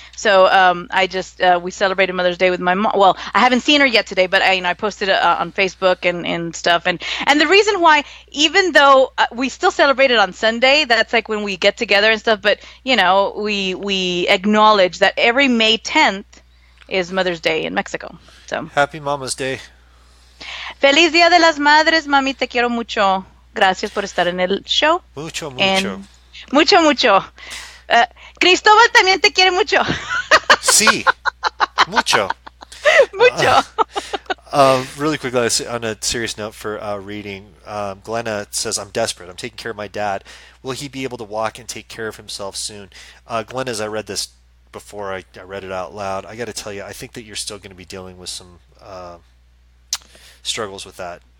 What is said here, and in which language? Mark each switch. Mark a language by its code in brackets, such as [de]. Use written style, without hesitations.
[en] So we celebrated Mother's Day with my mom. Well, I haven't seen her yet today, but I posted it on Facebook and stuff. And the reason why, even though we still celebrate it on Sunday, that's like when we get together and stuff. But we acknowledge that every May 10th is Mother's Day in Mexico. So Happy Mama's Day. [es] Feliz Día de las Madres, mami, te quiero mucho. Gracias por estar en el show. Mucho, mucho. And mucho, mucho. Cristóbal también te quiere mucho. Sí, mucho. Mucho. [en] Really quickly, on a serious note for reading, Glenna says, I'm desperate. I'm taking care of my dad. Will he be able to walk and take care of himself soon? Glenna, as I read this before I read it out loud, I got to tell you, I think that you're still going to be dealing with some struggles with that.